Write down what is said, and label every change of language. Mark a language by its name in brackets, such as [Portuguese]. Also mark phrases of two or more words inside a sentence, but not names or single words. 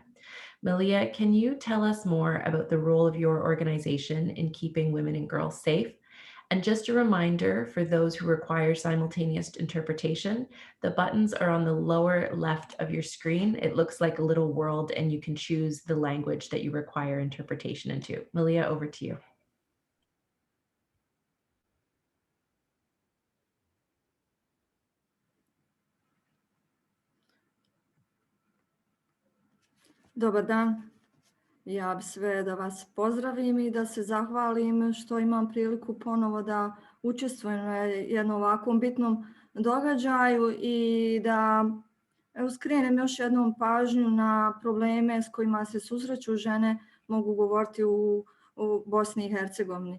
[English] Milija, can you tell us more about the role of your organization in keeping women and girls safe? And just a reminder for those who require simultaneous interpretation, the buttons are on the lower left of your screen. It looks like a little world and you can choose the language that you require interpretation into. Milija, over to you. [Bosnian] Dobar dan. Ja bi sve da vas pozdravim i da se zahvalim što imam priliku ponovo da učestvujem na jednom ovakvom bitnom događaju i da skrenem još jednom pažnju na probleme s kojima se susreću žene, mogu govoriti u Bosni i Hercegovini.